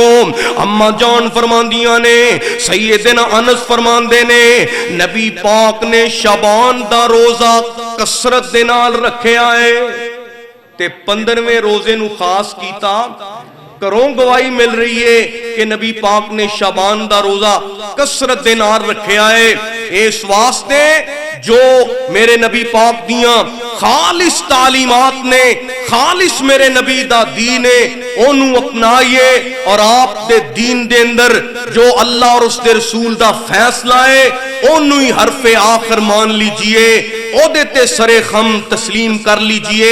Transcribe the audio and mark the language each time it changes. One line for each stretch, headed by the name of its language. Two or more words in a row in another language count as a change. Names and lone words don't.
Punjabi: اما جان فرماندیاں نے، سیدنا انس فرماندے نے، نبی پاک نے شعبان دا روزہ کثرت دے نال رکھیا ہے تے 15ویں روزے نو خاص کیتا۔ کروں گواہی مل رہی ہے کہ نبی پاک نے شعبان دا روزہ کثرت دے نال رکھیا ہے، اس واسطے جو میرے نبی پاک دیاں خالص تعلیمات نے، خالص میرے نبی دا دین ہے، انہوں اپنائیے، اور آپ دے دین دے اندر جو اللہ اور اس دے رسول دا فیصلہ ہے انہوں ہی
Urdu: حرف آخر مان لیجئے،
Punjabi: او دیتے
Urdu: سرے خم تسلیم کر لیجئے۔